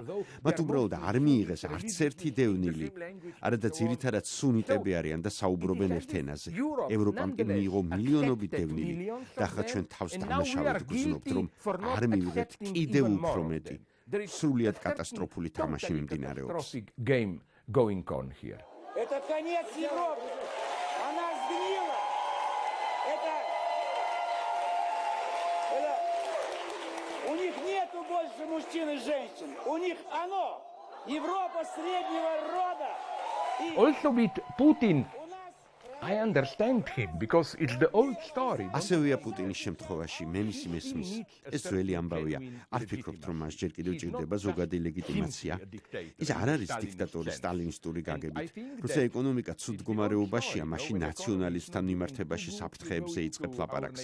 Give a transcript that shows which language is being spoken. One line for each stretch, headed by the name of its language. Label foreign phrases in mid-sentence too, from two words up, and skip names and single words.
Georgian: მათ უბრალოდ არ მიიღეს არც ერთი დევნილი. არადა ძირითადად სუნიტები არიან და საუბრობენ ერთ ენაზე. ევროპამ კი მიიღო მილიონობით დევნილი და ახლა ჩვენ თავს დამნაშავედ გვზნობთ, რომ არ მივიღეთ კიდევ უფრო მეტი. სრულიად კატასტროფული თამაში მიმდინარეობს.
Russian: Это конец Европы. Она сгнила. Это... У них нету больше мужчин и женщин. У них оно. Европа среднего рода.
English: Also with Putin, I understand him because it's the old story.
Georgian: ასევეა პუტინის შემთხვევაში, მე მისი მესმის. ეს ძველი ამბავია. არ ვფიქრობთ, რომ მას ჯერ კიდევ ჭირდება ზოგადი ლეგიტიმაცია. ის არ არის დიქტატორი სტალინისტური გაგებით. როცა ეკონომიკა ცუდ მდგომარეობაშია, მაშინ ნაციონალისტთან მიმართებაში საფრთხეებზე იწყებ ლაპარაკს.